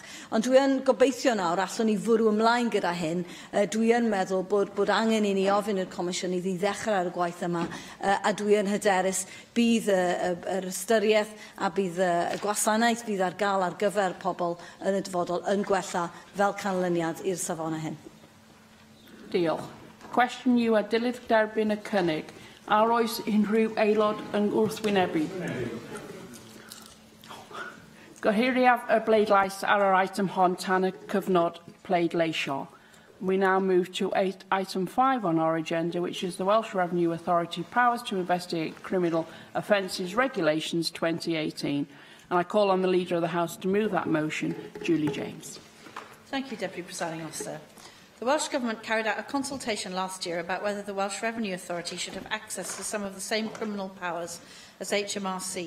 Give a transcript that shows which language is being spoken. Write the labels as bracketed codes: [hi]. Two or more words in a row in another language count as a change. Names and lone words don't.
[cy] Ond dwi yn gobeithio nawr, allwn ni fwrw ymlaen gyda hyn, dwi yn meddwl bod angen I ni ofyn i'r Comisiynydd I ddechrau ar y gwaith yma, a dwi yn hyderus bydd yr ystyriaeth a bydd y gwasanaeth bydd ar gael ar gyfer pobl yn y dyfodol yn gwella fel canlyniad i'r safonau hyn. Diolch. Cwestiwn yw a dilyd derbyn y cynnig. Ar oes unrhyw aelod yn wrthwynebu? Gohiriaf y bleidlais ar yr item hon tan y cyfnod pleidleisio. [en] We now move to item 5 on our agenda, which is the Welsh Revenue Authority Powers to Investigate Criminal Offences Regulations 2018. And I call on the Leader of the House to move that motion, Julie James. Thank you, Deputy Presiding Officer. The Welsh Government carried out a consultation last year about whether the Welsh Revenue Authority should have access to some of the same criminal powers as HMRC.